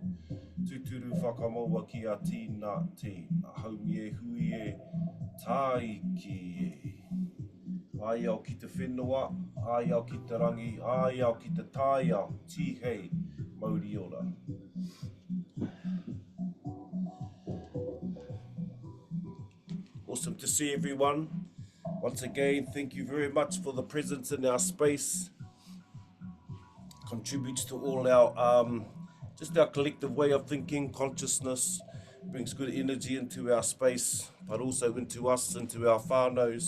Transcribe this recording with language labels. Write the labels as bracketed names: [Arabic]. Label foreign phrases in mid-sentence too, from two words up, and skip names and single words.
[Māori] Tuturu whakamaua ki a tīna te, haumi e hui e, tāiki e. Ai au ki te whenua, ai au ki te rangi, ai au ki te tāiao, tihei, Māori ora. [English] Awesome to see everyone. Once again, thank you very much for the presence in our space. Contributes to all our just our collective way of thinking, consciousness, brings good energy into our space, but also into us, into our whānaus.